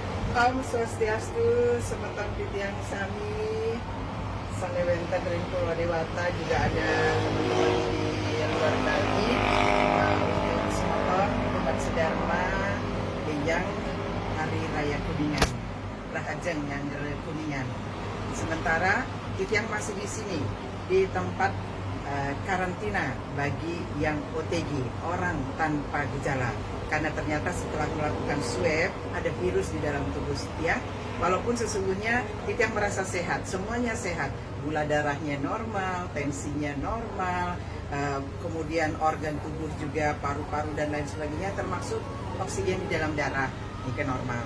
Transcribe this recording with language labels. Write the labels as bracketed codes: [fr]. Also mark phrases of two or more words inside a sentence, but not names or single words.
[ban] Om Swastiastu, semeton titiang sami, sanewenten ring [id] Pulau Dewata juga ada teman-teman di luar Bali, semeton umat sedharma, yang Hari Raya Kuningan, Rahajeng yang Kuningan. Sementara titiang masih di sini di tempat karantina bagi yang OTG, orang tanpa gejala, karena ternyata setelah melakukan swab ada virus di dalam tubuh Titiang. Walaupun sesungguhnya Titiang merasa sehat, semuanya sehat, gula darahnya normal, tensinya normal, kemudian organ tubuh juga paru-paru dan lain sebagainya, termasuk oksigen di dalam darah ini normal.